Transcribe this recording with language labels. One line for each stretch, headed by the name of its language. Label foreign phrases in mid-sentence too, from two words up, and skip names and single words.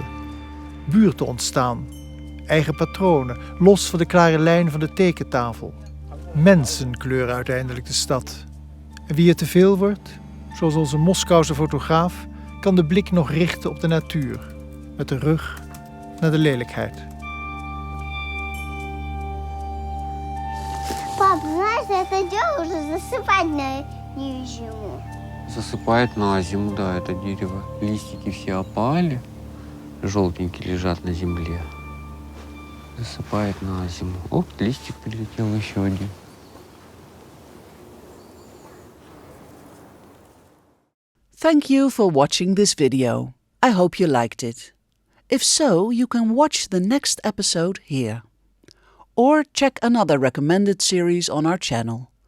Dutch: Buurten ontstaan, eigen patronen, los van de klare lijn van de tekentafel. Mensen kleuren uiteindelijk de stad. En wie het te veel wordt, zoals onze Moskouse fotograaf, kan de blik nog richten op de natuur, met de rug naar de lelijkheid.
Russian: Пап, знаешь, это дело уже засыпать на зиму. Засыпает на зиму, да, это дерево. Листики все опали, желтенькие лежат на земле. Засыпает на зиму. Оп, листик прилетел еще один.
English: Thank you for watching this video. I hope you liked it. If so, you can watch the next episode here. Or check another recommended series on our channel.